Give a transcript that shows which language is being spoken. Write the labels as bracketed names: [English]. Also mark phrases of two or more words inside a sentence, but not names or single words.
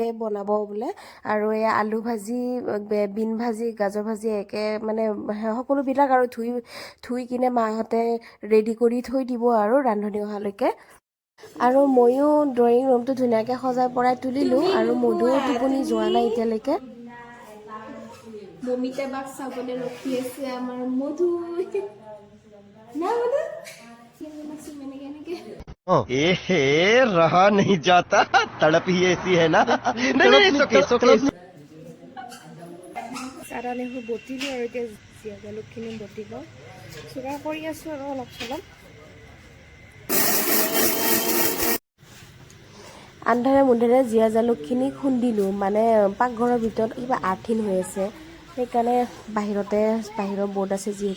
[Assamese] বনাব বোলে আৰু এয়া আলু ভাজি বিন ভাজি গাজৰ ভাজি একে মানে সকলোবিলাক আৰু ধুই কিনে মাহঁতে ৰেডি কৰি থৈ দিব আৰু ৰান্ধনি অহালৈকে আৰু ময়ো ড্ৰয়িং ৰুমটো ধুনীয়াকৈ সজাই পৰাই তুলিলোঁ আৰু মধুও টোপনি যোৱা নাই এতিয়ালৈকে মমিতা বাক চাবলৈ ৰখি আছে আমাৰ মধু [Hindi] एहे रहा नहीं जाता तड़प ही ऐसी है ना नहीं [Assamese] চাৰা নেহু বটিলোঁ আৰু এতিয়া জীয়া জালুকখিনি বটি লওঁ চুৰা কৰি আছোঁ আৰু অলপ চলপ আন্ধাৰে মুন্ধাৰে জীয়া জালুকখিনি খুন্দিলোঁ মানে পাকঘৰৰ ভিতৰত কিবা আৰ্থিন হৈ আছে সেইকাৰণে বাহিৰৰ বৰ্ড আছে যিহেতু